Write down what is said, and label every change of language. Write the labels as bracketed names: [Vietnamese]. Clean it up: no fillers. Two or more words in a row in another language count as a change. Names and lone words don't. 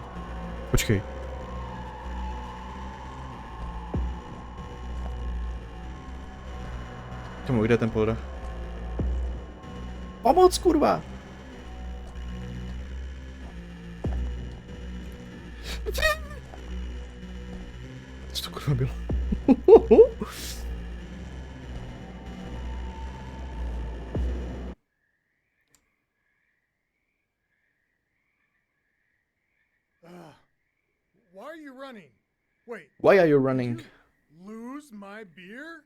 [Czech] Počkej. Tomu, kde je ten polda? Pomoc, kurva! Co to kurva bylo? [English] Why are you running? Wait. Why are you running? Lose my beer?